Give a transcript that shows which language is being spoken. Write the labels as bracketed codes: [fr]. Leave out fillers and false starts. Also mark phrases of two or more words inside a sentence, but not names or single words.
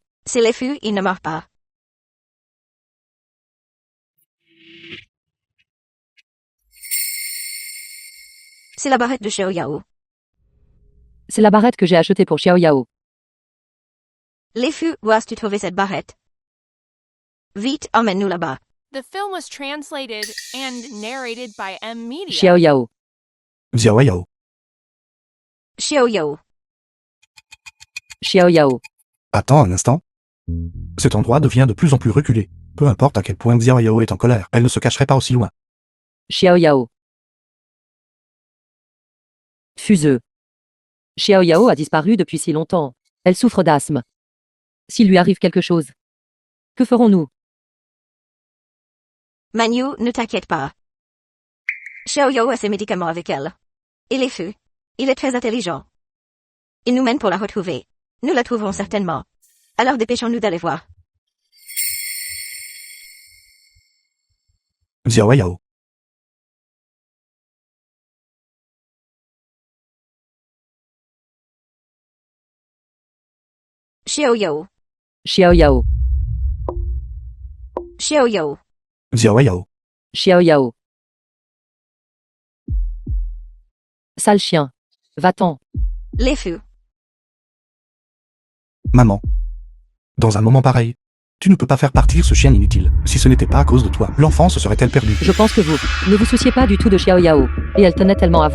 [fr] C'est les fûts, il ne meurt pas. C'est la barrette de Xiao Yao. C'est la barrette que j'ai achetée pour Xiao Yao. Les fûts, où as-tu trouvé cette barrette? Vite, emmène-nous là-bas. [en] The film was translated and narrated by M Media. [fr] Xiao Yao. Xiao Yao. Xiao Yao. Xiao Yao. Attends un instant. Cet endroit devient de plus en plus reculé. Peu importe à quel point Xiao Yao est en colère, elle ne se cacherait pas aussi loin. Xiao Yao. Fuseux. Xiao Yao a disparu depuis si longtemps. Elle souffre d'asthme. S'il lui arrive quelque chose, que ferons-nous? Manyu, ne t'inquiète pas. Xiao Yao a ses médicaments avec elle. Et les fûts. Il est très intelligent. Il nous mène pour la retrouver. Nous la trouverons certainement. Alors dépêchons-nous d'aller voir. Xiao Yao. Xiao Yao. Xiao Yao. Xiao Yao. Xiao Yao. Xiao Yao. Sale chien. Va-t'en. Les fûts. Maman. Dans un moment pareil, tu ne peux pas faire partir ce chien inutile. Si ce n'était pas à cause de toi, l'enfant se serait-elle perdue? Je pense que vous ne vous souciez pas du tout de Xiao Yao. Et elle tenait tellement à vous.